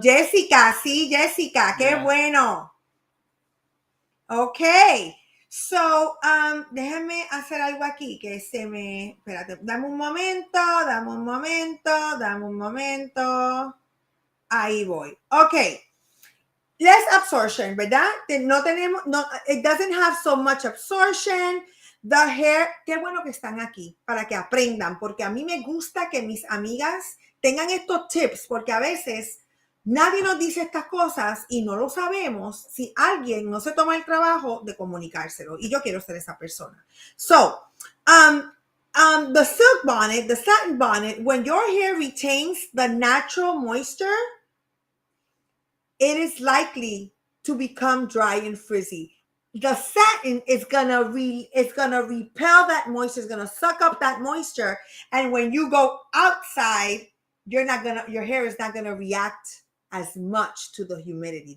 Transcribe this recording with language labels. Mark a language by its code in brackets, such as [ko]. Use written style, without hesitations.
[es] Jessica, sí, Jessica. Qué bueno. Ok. So, déjame hacer algo aquí que espérate, dame un momento. Ahí voy. Ok. [en] Less absorption, [es] ¿verdad? [en] It doesn't have so much absorption. The hair, [es] qué bueno que están aquí para que aprendan, porque a mí me gusta que mis amigas tengan estos tips, porque a veces nadie nos dice estas cosas y no lo sabemos si alguien no se toma el trabajo de comunicárselo, y yo quiero ser esa persona. So, [en] Um, the silk bonnet, the satin bonnet, when your hair retains the natural moisture, it is likely to become dry and frizzy. The satin is gonna repel that moisture, it's gonna suck up that moisture, and when you go outside, your hair is not gonna react as much to the humidity.